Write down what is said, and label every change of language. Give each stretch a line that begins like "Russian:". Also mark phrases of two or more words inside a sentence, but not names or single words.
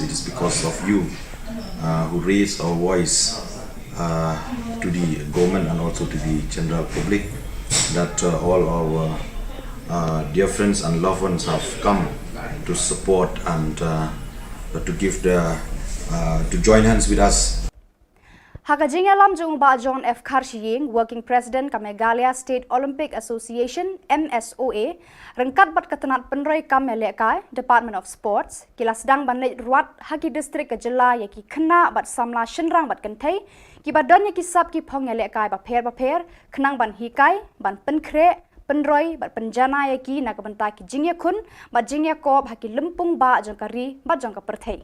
English: It is because of you who raised our voice to the government and also to the general public that all our dear friends and loved ones have come to support and to give to join hands with us.
Khasi: Hakajing alam jung ba John F. Karshiying,
English: working president
Khasi: ka Meghalaya State Olympic Association MSOA, rengkat bat ketenat penroi kam melekai Department of Sports, kila sedang banai ruat haki distrik ka Jylla yaki kena bat samla shenrang bat kentai, ki badan yaki sab ki pong melekai ba per kenang ban hikai ban penkre penroi bat penjana yaki nak bentak ki jingya kun bat jingya kop haki lempung ba jangkari bat jangka perthai.